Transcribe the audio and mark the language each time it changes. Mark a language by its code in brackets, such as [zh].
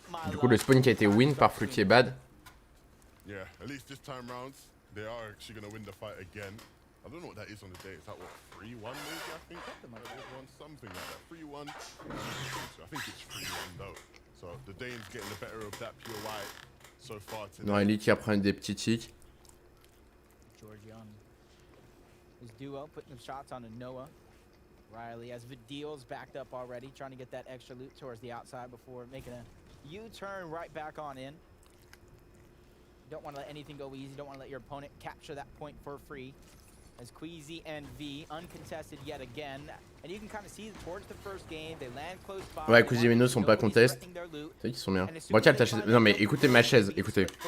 [fr] Du coup le spawn qui a été win par Fluky et Bad. [en] Yeah, at least this time round, they are actually going to win the fight again. I don't know what that is on the day. Is that what, 3-1 maybe, I think? Something like that. 3-1. I think it's 3-1 though. So the Dane's getting the better of that pure white so far today. [fr] Noali qui apprend des petits tics. [en] Georgian. His duo putting them shots on Noah. Riley has Vidil's backed up already, trying to get that extra loot towards the outside before making a U-turn right back on in. Don't want to let anything go easy. Don't want to let your opponent capture that point for free. As Queasy and V uncontested yet again, and you can kind of see towards the first game they land close by. [fr] Ouais, Queasy et Veno sont pas contest. C'est vrai qu'ils sont bien. Bon, tiens, ta chaise. Non mais écoutez ma chaise, écoutez.